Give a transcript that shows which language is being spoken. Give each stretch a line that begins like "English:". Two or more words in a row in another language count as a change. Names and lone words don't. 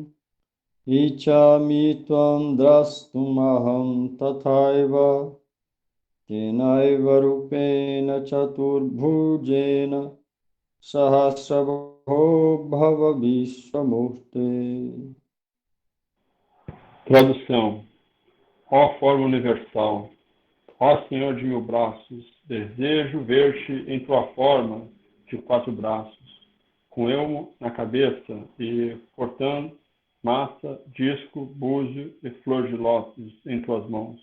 Sanskrit: ichami tvam drastumaham tathaiva tenaiva rupena chaturbhujena sahasrabho bhava vishwamurte.
Portuguese: Tradução. Ó forma universal, ó Senhor de mil braços, desejo ver-te em tua forma de quatro braços, com elmo na cabeça e portando massa, disco, búzio e flor de lótus em tuas mãos.